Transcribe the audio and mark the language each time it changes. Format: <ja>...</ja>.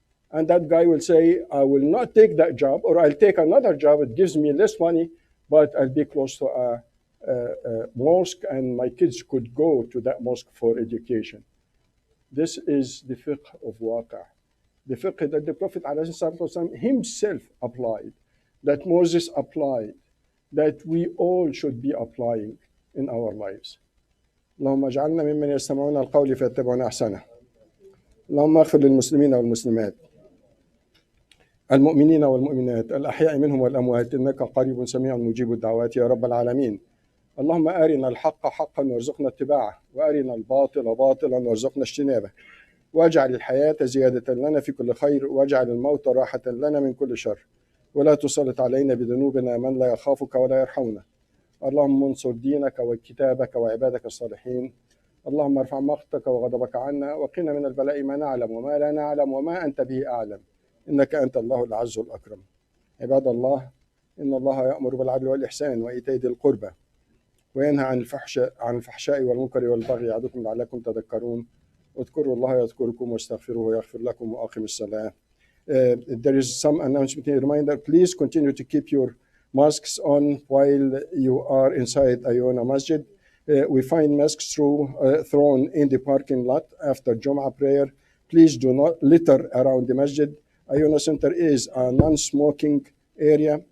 <en>And that guy will say, I will not take that job, or I'll take another job, it gives me less money, but I'll be close to a mosque and my kids could go to that mosque for education. This is the fiqh of waqi', the fiqh that the Prophet ﷺ himself applied, that Moses applied, that we all should be applying in our lives.</en> <ar>اللهم اجعلنا ممن يستمعون القول فيتبعون احسنه. اللهم اغفر للمسلمين والمسلمات المؤمنين والمؤمنات الأحياء منهم والأموات إنك قريب سميع مجيب الدعوات يا رب العالمين. اللهم أرنا الحق حقا وارزقنا اتباعه، وأرنا الباطل باطلا وارزقنا اجتنابه، واجعل الحياة زيادة لنا في كل خير، واجعل الموت راحة لنا من كل شر، ولا تسلط علينا بذنوبنا من لا يخافك ولا يرحمنا. اللهم انصر دينك وكتابك وعبادك الصالحين. اللهم ارفع مقتك وغضبك عنا، وقنا من البلاء ما نعلم وما لا نعلم وما أنت به أعلم، إنك أنت الله العز الأكرم. عباد الله، إن الله يأمر بالعدل والإحسان وإيتاء ذي القربى وينهى عن الفحشاء والمنكر والبغي يعظكم لعلكم تذكرون. اذكروا الله يذكركم واستغفروه يغفر لكم وأقم الصلاة.</ar> <en>There is some announcement here. Reminder, please continue to keep your masks on while you are inside IONA Masjid. We find masks thrown in the parking lot after Jum'ah prayer. Please do not litter around the masjid. IONA Center is a non-smoking area.</en>